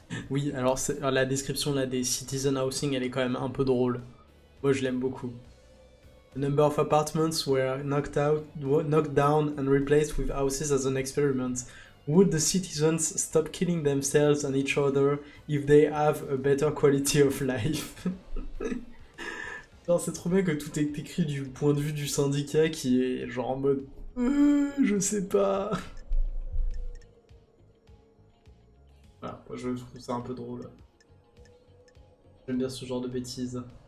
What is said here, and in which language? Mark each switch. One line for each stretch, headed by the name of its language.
French: Oui, alors la description là des Citizen Housing, elle est quand même un peu drôle. Moi je l'aime beaucoup.
English: The number of apartments were knocked down and replaced with houses as an experiment. Would the citizens stop killing themselves and each other if they have a better quality of life?
French: Alors c'est trop bien que tout est écrit du point de vue du syndicat qui est genre en mode je sais pas. Voilà, moi je trouve ça un peu drôle. J'aime bien ce genre de bêtises.